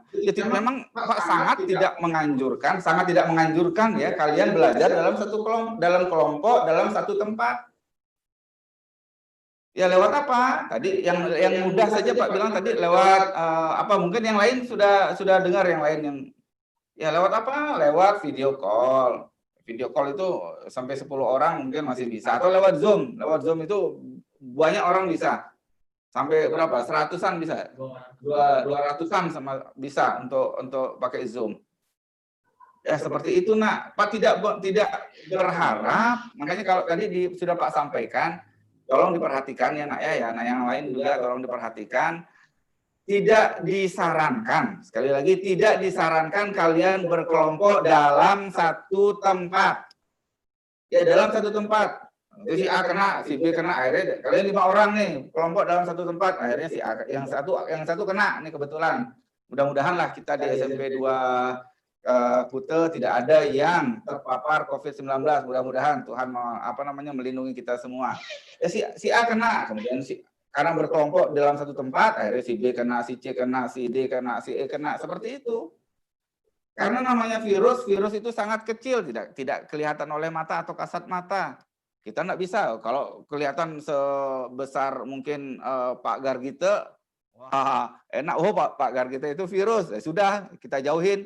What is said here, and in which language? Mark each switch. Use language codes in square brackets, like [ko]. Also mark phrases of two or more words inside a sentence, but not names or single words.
[id] Jadi memang Pak sangat tidak menganjurkan ya kalian belajar dalam kelompok dalam satu tempat. Ya lewat apa? Tadi yang mudah saja Pak bilang tadi lewat mungkin yang lain sudah dengar yang lain yang ya lewat apa? Lewat [en] video call. Video call [id] itu sampai 10 orang mungkin masih bisa, atau lewat Zoom. Lewat Zoom itu banyak orang bisa. Sampai berapa? 100-an bisa. 200-an sama bisa untuk pakai Zoom. Ya seperti itu, nak. Pak tidak berharap, makanya kalau tadi sudah Pak sampaikan, tolong diperhatikan ya, nak ya. Nah, yang lain juga tolong diperhatikan. Tidak disarankan, sekali lagi tidak disarankan kalian berkelompok dalam satu tempat. Ya dalam satu tempat. Si A kena, si B kena, akhirnya kalian 5 orang nih kelompok dalam satu tempat, akhirnya si A yang satu kena nih kebetulan. Mudah-mudahan lah kita di SMP 2 Kute tidak ada yang terpapar COVID-19. Mudah-mudahan Tuhan melindungi kita semua. Ya si A kena, kemudian karena berkelompok dalam satu tempat, akhirnya si B kena, si C kena, si D kena, si E kena, seperti itu. Karena namanya virus itu sangat kecil, tidak kelihatan oleh mata atau kasat mata. Kita nggak bisa, kalau kelihatan sebesar mungkin Pak Gargite, wah enak, Pak Gargite itu virus, sudah kita jauhin.